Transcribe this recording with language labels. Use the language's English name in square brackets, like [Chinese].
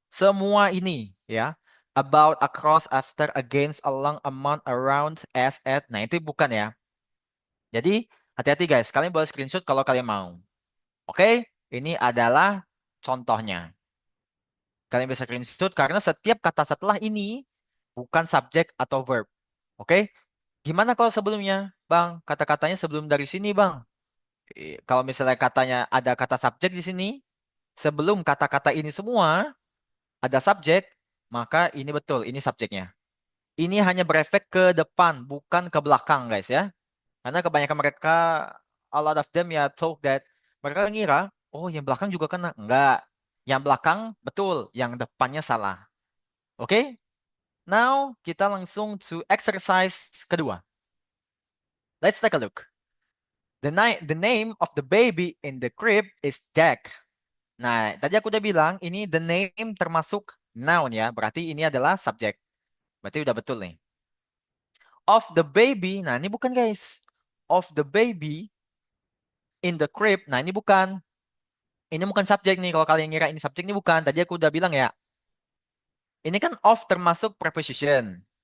[Indonesian] Semua ini ya. [English] About, across, after, against, along, among, around, as, at. [Indonesian] Nah, itu bukan ya. Jadi, hati-hati guys. Kalian boleh screenshot kalau kalian mau. Oke? Ini adalah contohnya. Kalian bisa screenshot karena setiap kata setelah ini bukan subjek atau verb. Oke? Gimana kalau sebelumnya? Bang, kata-katanya sebelum dari sini, Bang. Kalau misalnya katanya ada kata subjek di sini, sebelum kata-kata ini semua, ada subjek, maka ini betul, ini subjeknya. Ini hanya berefek ke depan, bukan ke belakang, guys ya. Karena kebanyakan mereka, [English] a lot of them [Indonesian] ya [English] talk that, [Indonesian] mereka ngira, oh yang belakang juga kena. Enggak. Yang belakang betul, yang depannya salah. [English] Oke? Now, [Indonesian] kita langsung [English] to exercise [Indonesian] kedua. [English] Let's take a look. The name of the baby in the crib is Jack. [Indonesian] Nah, tadi aku udah bilang, ini the name termasuk noun ya. Berarti ini adalah subjek. Berarti udah betul nih. [English] Of the baby, [Indonesian] nah ini bukan guys. [English] Of the baby in the crib, [Indonesian] nah ini bukan. Ini bukan subjek nih. Kalau kalian ngira ini subjek, ini bukan. Tadi aku udah bilang ya. Ini kan of termasuk preposition.